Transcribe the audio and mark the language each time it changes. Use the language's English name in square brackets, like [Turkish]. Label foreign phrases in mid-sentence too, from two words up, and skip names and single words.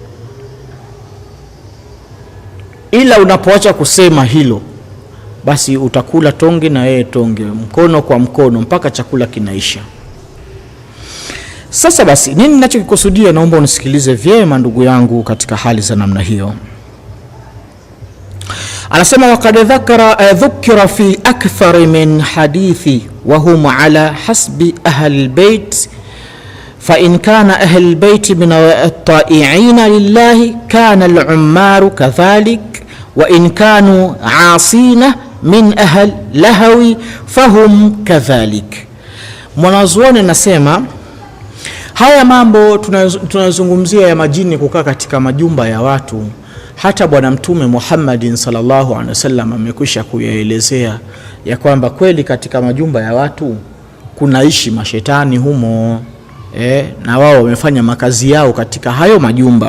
[Swahili] Ila unapoacha kusema hilo, basi utakula tonge na yeye tonge, mkono kwa mkono mpaka chakula kinaisha. Sasa basi, nini ninachokikusudia? Naomba unisikilize vyema ndugu yangu katika hali za namna hiyo. [Arabic] Anasema وقد ذكر في أكثر من حديث وهم على حسب أهل البيت فإن كان أهل البيت من الطائعين لله كان العمار كذلك وإن كانوا عاصين من أهل اللهو فهم كذلك. [Swahili] Mwanazuoni nasema haya mambo tunazungumzia ya majini kukaa katika majumba ya watu, hata bwana mtume Muhammadin [Arabic] صلى الله عليه وسلم [Swahili] amekwisha kuyaelezea ya kwamba kweli katika majumba ya watu kunaishi mashetani humo, na wao wamefanya makazi yao katika hayo majumba.